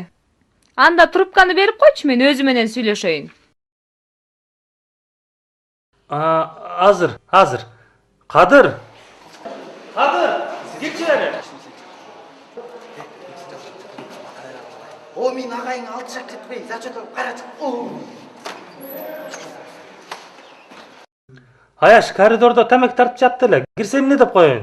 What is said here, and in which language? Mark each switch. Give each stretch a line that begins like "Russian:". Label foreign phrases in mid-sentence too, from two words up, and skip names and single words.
Kyrgyz: Анда трубканы берип койчу, мен өзү менен сүйлөшөйүн. Азыр. Кадыр! Келчи бери.
Kazakh: О, мен ағайың алты жақ кетпей, зачет алып қаратып.
Kyrgyz: Аяш, коридордо тамак тартып жатты эле. Кирсем эмне деп коеюн?